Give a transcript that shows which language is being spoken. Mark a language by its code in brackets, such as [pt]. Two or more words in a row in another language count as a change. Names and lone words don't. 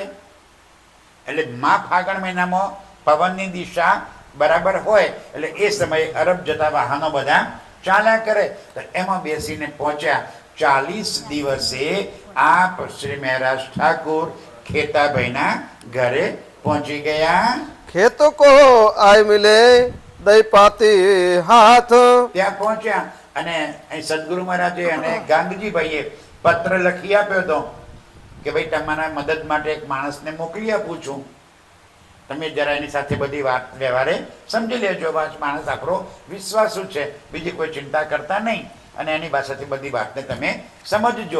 [gu] એટલે મા ફાગણ મહિનામાં પવનની દિશા બરાબર હોય એટલે એ સમયે અરબ જતા વાહનો બધા ચાલ્યા કરે. તો એમાં બેસીને પહોંચ્યા. 40 દિવસે આપ શ્રી મહારાજ ઠાकुर ખેતાભાઈના ઘરે પહોંચી ગયા. [hi] खेतों को आय मिले दई पाती हाथ, [gu] ત્યાં પહોંચ્યા અને અહીં સદગુરુ મહારાજે અને ગાંધીજીભાઈએ પત્ર લખી આપ્યો હતો કે ભાઈ તમારા મદદ માટે એક માણસને મોકલી આપું છું, તમે જરા એની સાથે બધી વાત વ્યવહારે સમજી લેજો. માણસ આપણો વિશ્વાસુ છે, બીજી કોઈ ચિંતા કરતા નહીં, અને એની પાસેથી બધી વાતને તમે સમજજો.